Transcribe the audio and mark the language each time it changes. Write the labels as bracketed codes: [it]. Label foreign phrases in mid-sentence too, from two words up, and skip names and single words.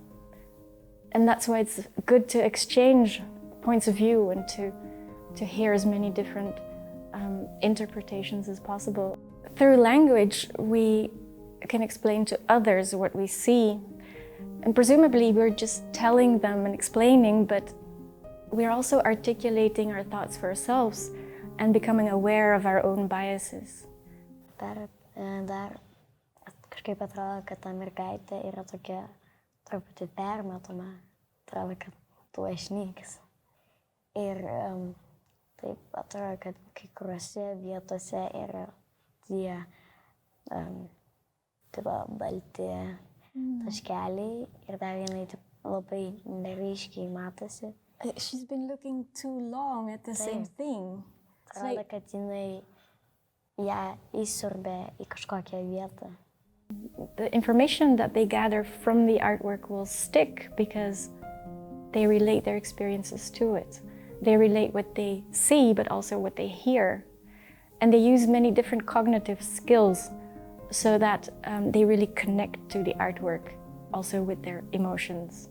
[en] And that's why it's good to exchange points of view and to hear as many different interpretations as possible. Through language, we can explain to others what we see. And presumably we're just telling them and explaining, but we're also articulating our thoughts for ourselves and becoming aware of our own biases. [lt] Dar kažkaip atrodo, kad ta mergaitė yra tokia truputį permatoma, atrodo, kad tuo išnyks. Ir taip atrodo, kad kai kuriuose vietose yra tie balti taškeliai ir dar vienai labai neryškiai matosi. [en] She's been looking too long at the same thing. [lt] Atrodo, kad jinai ją įsiurbė į kažkokią vietą. [en] The information that they gather from the artwork will stick because they relate their experiences to it. They relate what they see, but also what they hear. And they use many different cognitive skills so that they really connect to the artwork, also with their emotions.